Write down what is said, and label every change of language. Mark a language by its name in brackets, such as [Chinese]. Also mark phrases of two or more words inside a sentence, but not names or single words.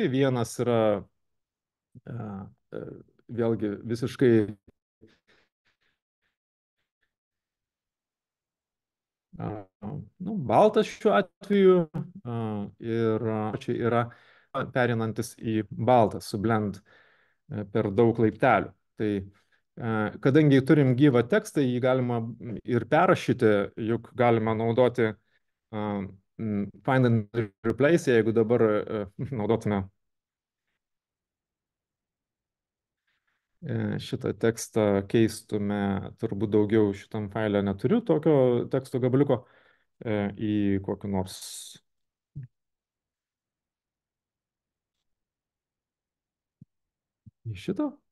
[Lithuanian] Vienas yra vėlgi visiškai baltas šiuo atveju ir čia yra perinantis į baltą su blend per daug laiptelių. Tai kadangi turim gyvą tekstą, jį galima ir perrašyti, juk galima naudoti [English] find and replace, [Lithuanian] jeigu dabar naudotume šitą tekstą, keistume, turbūt daugiau šitam failė neturiu tokio teksto gabaliuko, į kokį nors į šitą.